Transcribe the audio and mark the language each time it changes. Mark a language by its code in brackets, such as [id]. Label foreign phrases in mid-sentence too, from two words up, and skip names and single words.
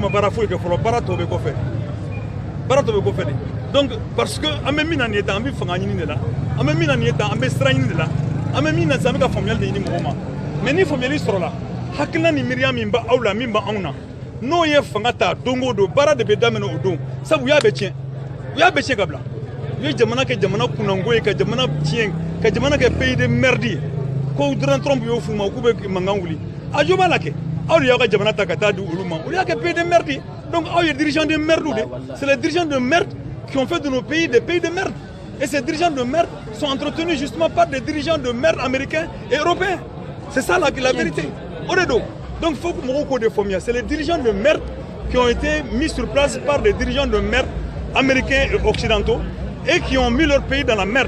[bm] ma baara foyi kɛ fɔlɔ baara tɔ bɛ kɔfɛ baara tɔ bɛ kɔfɛ de donc parce que an bɛ min na nin ye tan an bɛ fanga ɲini de la an bɛ min na nin ye tan an bɛ sira ɲini de la an bɛ min na sisan an bɛ ka faamuyali de ɲini mɔgɔw ma mais ni faamuyali sɔrɔla hakilina ni miiriya min bɛ aw la min bɛ anw na n'o ye fanga ta don o don baara de bɛ daminɛ o don sabu u y'a bɛɛ tiɲɛ u y'a bɛɛ tiɲɛ ka bila u ye jamana kɛ jamana kunnango ye ka jamana tiɲɛ ka jamana kɛ [fr] pays de merde [bm] ye ko Donald Trump y'o f'u ma k'u bɛ mankan wuli a jo b'a la kɛ aw de y'aw ka jamana ta ka taa di olu ma olu y'a kɛ [fr] pays de merde [bm] ye donc aw ye [fr] dirigeants de merde [bm] de [fr] c'est les dirigeants de merde qui ont fait de nos pays des pays de merde et ces dirigeants de merde sont entretenus justement par des dirigeants de merde américains et européens c'est ça la vérité Oredo. Donc il faut que Morocco de Fomia, c'est les dirigeants de merde qui ont été mis sur place par des dirigeants de merde américains et occidentaux et qui ont mis leur pays dans la merde.